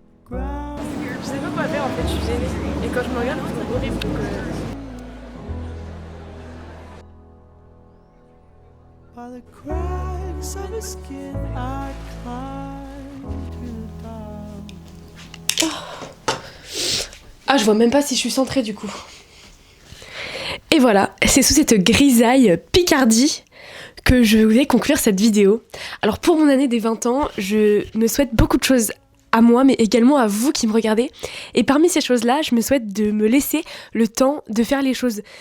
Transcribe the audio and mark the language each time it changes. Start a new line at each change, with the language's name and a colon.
French: Je sais pas quoi faire en fait, je suis gênée. Et quand je me regarde, je trouve horrible donc
English: By the cracks of his skin, I climb to the top.
French: Ah, je vois même pas si je suis centrée du coup. Et voilà, c'est sous cette grisaille Picardie que je vais conclure cette vidéo. Alors pour mon année des 20 ans, je me souhaite beaucoup de choses à moi, mais également à vous qui me regardez. Et parmi ces choses-là, je me souhaite de me laisser le temps de faire les choses.